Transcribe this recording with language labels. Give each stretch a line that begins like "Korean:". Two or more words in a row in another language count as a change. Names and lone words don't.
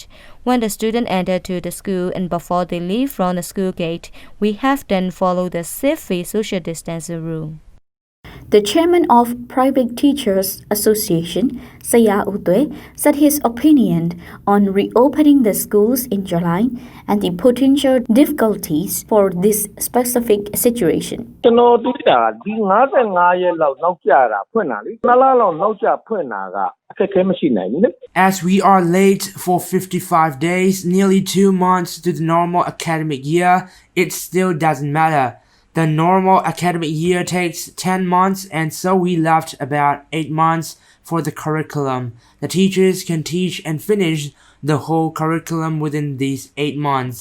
English: When the student enter to the school and before they leave from the school gate, we have them follow the 6 feet social distancing rule. The chairman of Private Teachers Association, Saya Utwe, said his opinion on reopening the schools in July and the potential difficulties for this specific situation.
Burmese: ကျွန်တော်တွေ့တာဒီ55ရက်လောက်နောက်ကျတာဖွင့်တာလေနှစ်လလောက်နောက်ကျဖွင့်တာကအခက်အခဲမရှိနိုင်ဘူးလေ
English: As we are late for 55 days, nearly 2 months to the normal academic year, it still doesn't matter. The normal academic year takes 10 months, and so we left about 8 months for the curriculum. The teachers can teach and finish the whole curriculum within these 8 months.